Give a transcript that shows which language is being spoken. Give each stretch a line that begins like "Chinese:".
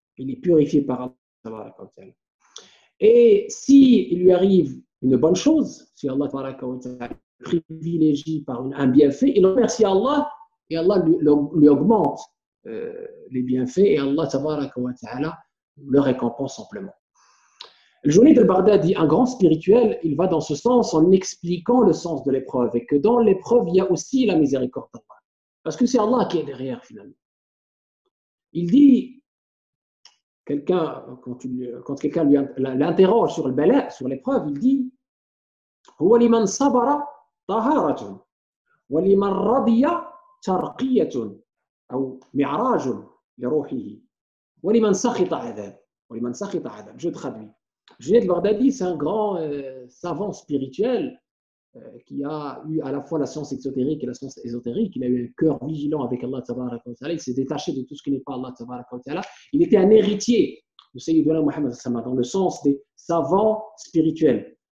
French: Il est purifié par Allah. Et s'il lui arrive une bonne chose, si Allah privilégie par un bienfait, il remercie Allah et Allah lui augmente les bienfaits et Allah le récompense amplement. Le Junayd al-Baghdadi, un grand spirituel, il va dans ce sens en expliquant le sens de l'épreuve et que dans l'épreuve, il y a aussi la miséricorde d'Allah. Parce que c'est Allah qui est derrière finalement. Il dit, quand quelqu'un l'interroge sur le bala, sur l'épreuve, il dit
Arabic: هو لمن صبر طهارة ولمن رضي ترقية أو معراج لروحه ولمن سخط عذاب.
French: Je traduis. Junayd al-Baghdadi, c'est un grand savant spirituel qui a eu à la fois la science exotérique et la science ésotérique. Il a eu un cœur vigilant avec Allah tabaraka wa ta'ala. Il s'est détaché de tout ce qui n'est pas Allah tabaraka wa ta'ala. Il était un héritier de Sayyidina Muhammad dans le sens des savants spirituels.